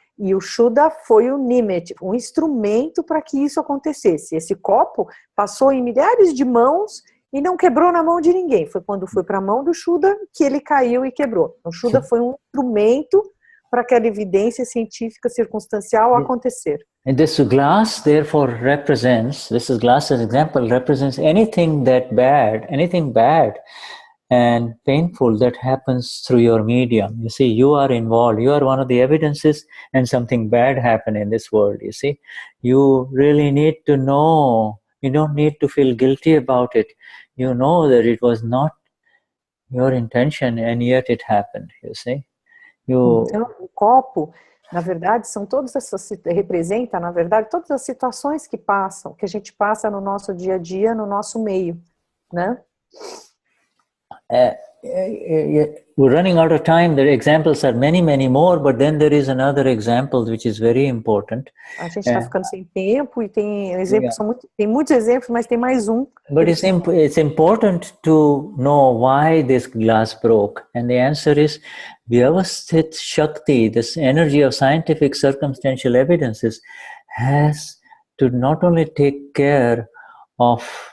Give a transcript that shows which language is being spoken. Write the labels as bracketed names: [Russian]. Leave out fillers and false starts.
[Portuguese] E o Shuddha foi o nimit, um instrumento para que isso acontecesse. Esse copo passou em milhares de mãos e não quebrou na mão de ninguém. Foi quando foi para a mão do Shuddha que ele caiu e quebrou. O Shuddha foi um instrumento para aquela evidência científica circunstancial acontecer. [English] And this glass therefore represents, this is glass as example, represents anything bad and painful that happens through your medium. You see, you are involved, you are one of the evidences, and something bad happened in this world, you see. You really need to know, you don't need to feel guilty about it. You know that it was not your intention and yet it happened, you see. [Portuguese] Então, o copo, na verdade, são todas essas, representa, na verdade, todas as situações que a gente passa no nosso dia a dia, no nosso meio, né? [English] We're running out of time. The examples are many, many more, but then there is another example which is very important. [Portuguese] A gente está ficando sem tempo e tem exemplos, tem muitos exemplos, mas tem mais um. [English] But it's important to know why this glass broke, and the answer is Vyavasthit Shakti, this energy of scientific circumstantial evidences, has to not only take care of